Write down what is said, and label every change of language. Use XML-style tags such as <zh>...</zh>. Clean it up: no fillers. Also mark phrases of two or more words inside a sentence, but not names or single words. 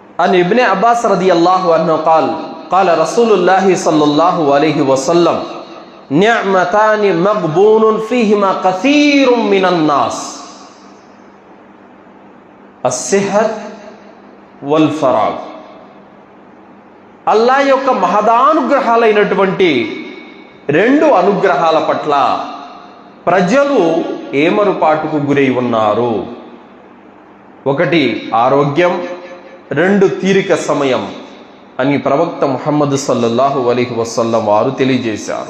<ar>عن ابن عباس رضي الله عنه قال رسول الله صلى الله عليه وسلم نعمتان مغبون فيهما كثير من الناس الصحة والفراغ.</ar> <te>అల్లాహ్ యొక్క మహదానుగ్రహాలైనటువంటి రెండు అనుగ్రహాల పట్ల ప్రజలు ఏమరుపాటుకు గురై ఉన్నారు. ఒకటి ఆరోగ్యం, రెండు తీరిక సమయం అని ప్రవక్త ముహమ్మద్</te> <ar>صلى الله عليه وسلم</ar> <te>వారు తెలియజేశారు.</te>